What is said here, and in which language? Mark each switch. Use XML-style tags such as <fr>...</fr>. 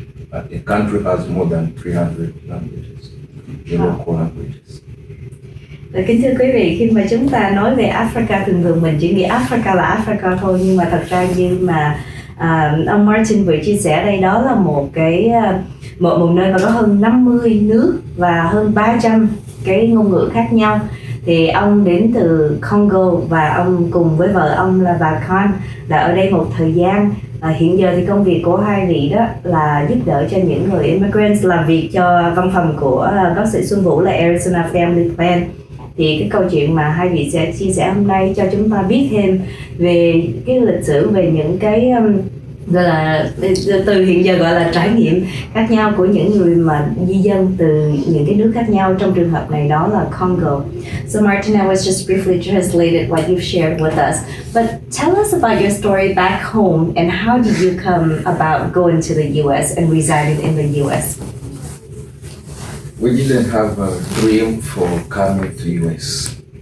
<en>But the country has more than 300 languages, the local languages.</en> <vi>Kính thưa quý vị, khi mà chúng ta nói về Africa, thường mình chỉ nghĩ Africa là Africa thôi, nhưng mà thật ra như mà ông Martin vừa chia sẻ đây, đó là một nơi mà có hơn 50 nước và hơn 300 cái ngôn ngữ khác nhau. Thì ông đến từ Congo và ông cùng với vợ ông là bà Con là ở đây một thời gian. Hiện giờ thì công việc của hai vị đó là giúp đỡ cho những người immigrants, làm việc cho văn phòng của bác sĩ Xuân Vũ là Arizona Family Plan. Thì cái câu chuyện mà hai vị sẽ chia sẻ hôm nay cho chúng ta biết thêm về cái lịch sử, về những cái gọi là từ hiện giờ gọi là trải nghiệm khác nhau của những người mà di dân từ những cái nước khác nhau. Trong trường hợp này đó là Congo.</vi> <en>So Martin, I was just briefly translated what you've shared with us, but tell us about your story back home and how did you come about going to the US and residing in the US? We didn't have a dream for coming to US.</en>